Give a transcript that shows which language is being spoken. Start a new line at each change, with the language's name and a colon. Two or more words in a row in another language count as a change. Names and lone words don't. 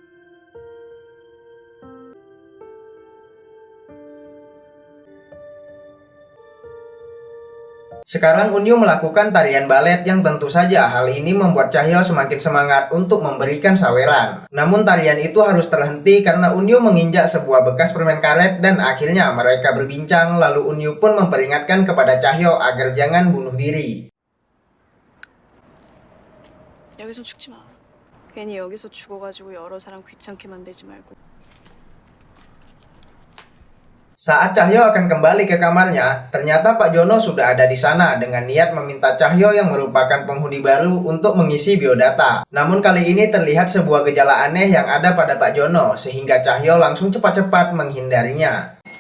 Indonesian: Sekarang Unyu melakukan tarian balet yang tentu saja hal ini membuat Chahyo semakin semangat untuk memberikan saweran. Namun tarian itu harus terhenti karena Unyu menginjak sebuah bekas permen karet dan akhirnya mereka berbincang lalu Unyu pun memperingatkan kepada Chahyo agar jangan bunuh diri.
Korean: 여기서 죽지 마. 괜히 여기서 죽어가지고 여러 사람 귀찮게 만들지 말고.
Indonesian: Saat Chahyo akan kembali ke kamarnya, ternyata Pak Jono sudah ada di sana dengan niat meminta Chahyo yang merupakan penghuni baru untuk mengisi biodata. Namun kali ini terlihat sebuah gejala aneh yang ada pada Pak Jono, sehingga Chahyo langsung cepat-cepat menghindarinya.